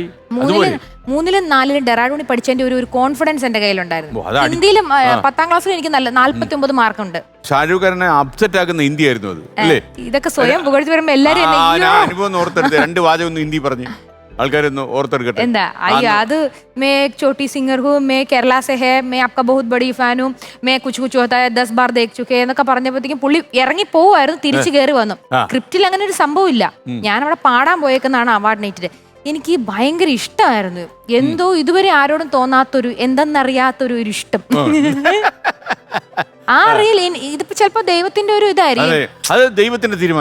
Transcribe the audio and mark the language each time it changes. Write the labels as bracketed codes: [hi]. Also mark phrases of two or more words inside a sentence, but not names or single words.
[ml] 3ലും 4ലും ഡെറാഡൂണിൽ പഠിച്ചതിന്റെ ഒരു കോൺഫിഡൻസ് എന്റെ കയ്യിലുണ്ടായിരുന്നു. ഹിന്ദിയിലും 10ാം ക്ലാസ്സിൽ എനിക്ക് 49 മാർക്കുണ്ട്. ഷാരൂഖ് ഖാനെ അപ്സെറ്റ് ആക്കുന്ന ഹിന്ദി ആയിരുന്നു അത് അല്ലേ? ഇതൊക്കെ സ്വയം പുകഴ്ത്തി വരുമ്പോ എല്ലാരും അനുഭവം ഓർത്തെടുത്ത് 2 വാചകം ഒന്ന് ഹിന്ദി പറഞ്ഞ് ആൾക്കാരൊന്ന് ഓർത്തെടുക്കട്ടെ. എന്താ അയ്യോ, അത് [hi] मैं एक छोटी सिंगर हूँ, मैं केरला से है, मैं आपका बहुत बड़ी फैन हूँ, मैं कुछ कुछ होता है 10 बार देख चुके [ml] എന്നൊക്കെ പറഞ്ഞപ്പോഴത്തേക്കും പുള്ളി ഇറങ്ങി പോവായിരുന്നു, തിരിച്ചു കയറി വന്നു. സ്ക്രിപ്റ്റിൽ അങ്ങനെ ഒരു സംഭവം ഇല്ല. ഞാൻ അവിടെ പാടാൻ പോയേക്കുന്നതാണ് അവാർഡ് നൈറ്റില്. എനിക്ക് ഭയങ്കര ഇഷ്ടമായിരുന്നു. എന്തോ ഇതുവരെ ആരോടും തോന്നാത്തൊരു, എന്തെന്നറിയാത്തൊരു ഇഷ്ടം. ആ റിയൽ ഇതിപ്പോ ചിലപ്പോ ദൈവത്തിന്റെ ഒരു ഇതായിരിക്കും.